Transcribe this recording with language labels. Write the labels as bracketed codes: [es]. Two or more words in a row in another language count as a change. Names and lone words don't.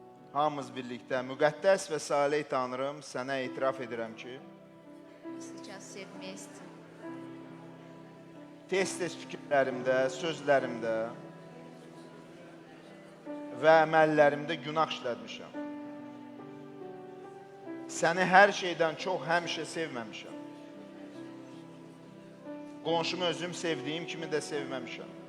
[az] Hamımız birlikdə müqəddəs və salih Tanrım, sənə etiraf edirəm ki, [ru] Сейчас все вместе. [az] tez-tez fikirlərimdə, sözlərimdə və əməllərimdə günah işlətmişəm. Səni hər şeydən çox həmişə sevməmişəm. Qonşumu özüm sevdiyim kimi də sevməmişəm.